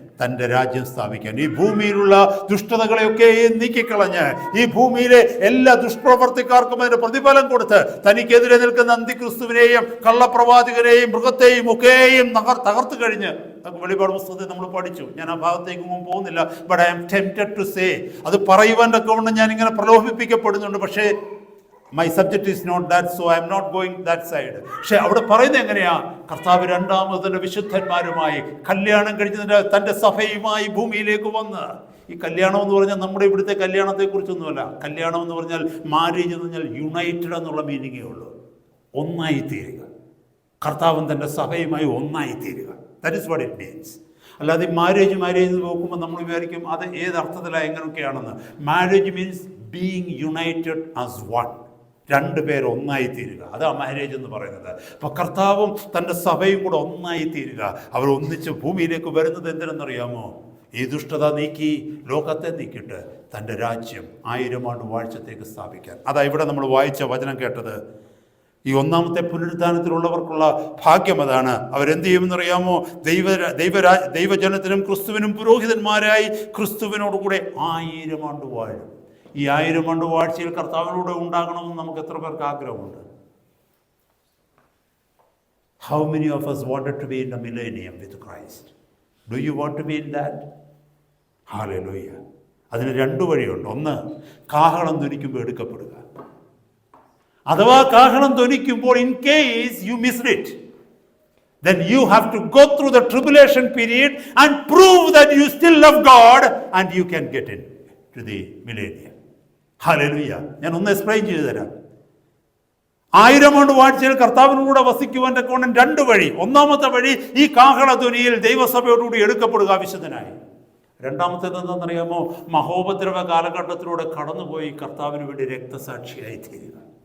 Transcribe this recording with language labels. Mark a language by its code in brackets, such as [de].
[ml] തൻ്റെ രാജ്യം സ്ഥാപിക്കാൻ. ഈ ഭൂമിയിലുള്ള ദുഷ്ടതകളെയൊക്കെയും നീക്കിക്കളഞ്ഞ് ഈ ഭൂമിയിലെ എല്ലാ ദുഷ്പ്രവർത്തിക്കാർക്കും അതിൻ്റെ പ്രതിഫലം കൊടുത്ത് തനിക്കെതിരെ നിൽക്കുന്ന അന്തിക്രിസ്തുവിനെയും കള്ളപ്രവാചകനെയും മൃഗത്തെയും ഒക്കെയും തകർത്ത് കഴിഞ്ഞ് വെളിപാട് പുസ്തകത്തിൽ നമ്മൾ പഠിച്ചു. ഞാൻ ആ ഭാഗത്തേക്കൊന്നും പോകുന്നില്ല. [en] but I am tempted to say, [ml] അത് പറയുവാൻ്റെ കൊണ്ട് ഞാൻ ഇങ്ങനെ പ്രലോഭിപ്പിക്കപ്പെടുന്നുണ്ട്. [en] പക്ഷേ my subject is not that, so I am not going that side. [ml] പക്ഷെ അവിടെ പറയുന്നത് എങ്ങനെയാ? കർത്താവ് രണ്ടാമതിൻ്റെ വിശുദ്ധന്മാരുമായി കല്യാണം കഴിച്ചതിൻ്റെ തൻ്റെ സഭയുമായി ഭൂമിയിലേക്ക് വന്ന്. ഈ കല്യാണം എന്ന് പറഞ്ഞാൽ നമ്മുടെ ഇവിടുത്തെ കല്യാണത്തെക്കുറിച്ചൊന്നുമല്ല. കല്യാണം എന്ന് പറഞ്ഞാൽ, മാരേജ് എന്ന് പറഞ്ഞാൽ യുണൈറ്റഡ് എന്നുള്ള മീനിങ്ങേ ഉള്ളൂ. ഒന്നായിത്തീരുക. കർത്താവും തൻ്റെ സഭയുമായി ഒന്നായിത്തീരുക. [en] That is what it means. [ml] അല്ലാതെ മാരേജ് നോക്കുമ്പോൾ നമ്മൾ വിചാരിക്കും അത് ഏത് അർത്ഥത്തിലാണ് എങ്ങനെയൊക്കെയാണെന്ന്. [en] Marriage means being united as one. [ml] 2 പേർ ഒന്നായിത്തീരുക. അതാണ് മാരേജ് എന്ന് പറയുന്നത്. അപ്പോൾ കർത്താവും തൻ്റെ സഭയും കൂടെ ഒന്നായിത്തീരുക. അവർ ഒന്നിച്ച് ഭൂമിയിലേക്ക് വരുന്നത് എന്തിനെന്നറിയാമോ? ഈ ദുഷ്ടത നീക്കി, ലോകത്തെ നീക്കിയിട്ട് തൻ്റെ രാജ്യം 1000 ആണ്ട് വാഴ്ചത്തേക്ക് സ്ഥാപിക്കാൻ. അതാ ഇവിടെ നമ്മൾ വായിച്ച വചനം കേട്ടത്. ഈ ഒന്നാമത്തെ പുനരുത്ഥാനത്തിലുള്ളവർക്കുള്ള ഭാഗ്യം അതാണ്. അവരെന്ത് ചെയ്യുമെന്നറിയാമോ? ദൈവജനത്തിനും ക്രിസ്തുവിനും പുരോഹിതന്മാരായി ക്രിസ്തുവിനോടുകൂടെ 1000 ആണ്ട് വാഴും. ഈ 1000 ആണ്ട് വാഴ്ചയിൽ കർത്താവിനോട് ഉണ്ടാകണമെന്ന് നമുക്ക് എത്ര പേർക്ക് ആഗ്രഹമുണ്ട്? [en] How many of us wanted to be in the millennium with Christ? Do you want to be in that? Hallelujah. [ml] അതിന് 2 വഴിയുണ്ട്. ഒന്ന്, കാഹളം ധ്വനിക്കുമ്പോൾ എടുക്കപ്പെടുക. അഥവാ കാഹളം ധ്വനിക്കുമ്പോൾ [en] in case you missed it, then you have to go through the tribulation period and prove that you still love God and you can get in to the millennium. [ml] Hallelujah. ഞാൻ ഒന്ന് explain ചെയ്തു തരാം. 1000 ആണ്ട് വാഴ്ചയിൽ കർത്താവിനൂടെ വസിക്കുവാൻ്റെ കോണം 2 വഴി. ഒന്നാമത്തെ വഴി ഈ കാഹളധ്വനിയിൽ ദൈവസഭയോടുകൂടി എടുക്കപ്പെടുക വിശുദ്ധനായി. രണ്ടാമത്തേത് എന്താണെന്നറിയാമോ? മഹോപദ്രവ കാലഘട്ടത്തിലൂടെ കടന്നുപോയി കർത്താവിന് വേണ്ടി രക്തസാക്ഷിയായി തീരുക.